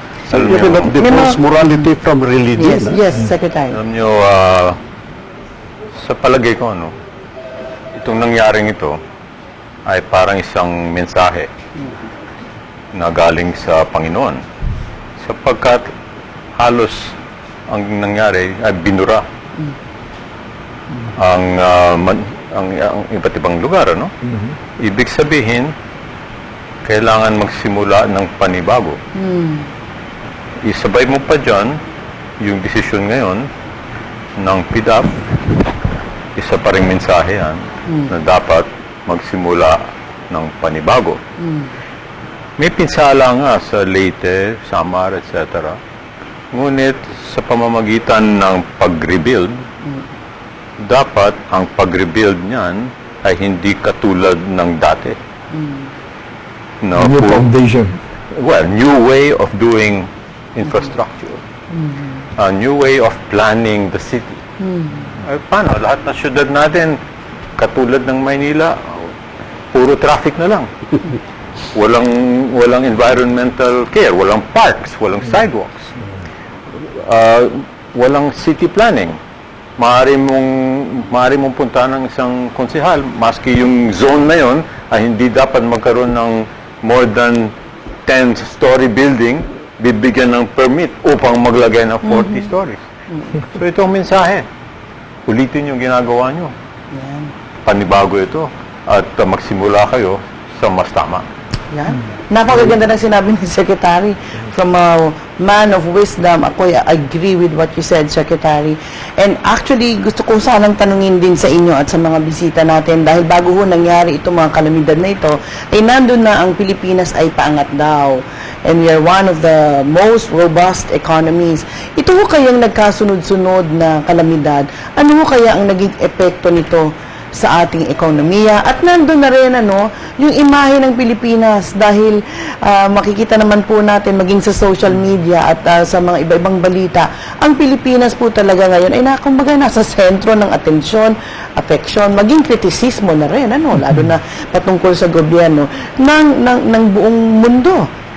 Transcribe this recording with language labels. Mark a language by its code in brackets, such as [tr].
[en] So you cannot divorce morality from religion. Yes, Secretary. [tl] Alam nyo, sa palagay ko, no, itong nangyaring ito ay parang isang mensahe na galing sa Panginoon. Sapagkat halos ang nangyari ay binura ang iba't ibang lugar, ano? Ibig sabihin, kailangan magsimula ng panibago. Isabay mo pa dyan yung desisyon ngayon ng PDAP, isa pa ring mensahe yan na dapat magsimula ng panibago. May pinsala nga sa Leyte, Samar, etc. Ngunit sa pamamagitan ng pag-rebuild, dapat ang pag-rebuild niyan ay hindi katulad ng dati. [en] New foundation. Well, new way of doing infrastructure. A new way of planning the city. [tl] Ay, paano? Lahat ng syudad natin, katulad ng Maynila, puro traffic na lang. Walang environmental care, walang parks, walang sidewalks. Walang city planning. Maaari mong puntahan ng isang konsehal, maski yung zone na yon ay hindi dapat magkaroon ng [en] more than 10-story building, [tl] bibigyan ng permit upang maglagay ng 40 stories. So ito ang mensahe. Ulitin yung ginagawa nyo. Panibago ito at magsimula kayo sa mas tama. Yan. Napakaganda ng sinabi ni Secretary. [en] From a man of wisdom, ako agree with what you said, Secretary. [tl] And actually, gusto ko sanang tanungin din sa inyo at sa mga bisita natin dahil bago ho nangyari itong mga kalamidad na ito, ay nandun na ang Pilipinas ay paangat daw. [en] And we are one of the most robust economies. [tl] Ito ho kayang nagkasunod-sunod na kalamidad. Ano ho kaya ang naging epekto nito sa ating ekonomiya? At nandun na rin yung imahe ng Pilipinas dahil makikita naman po natin maging sa social media at sa mga iba-ibang balita, ang Pilipinas po talaga ngayon ay kumbaga nasa sentro ng atensyon, affection, maging kritisismo na rin, lalo na patungkol sa gobyerno ng buong mundo.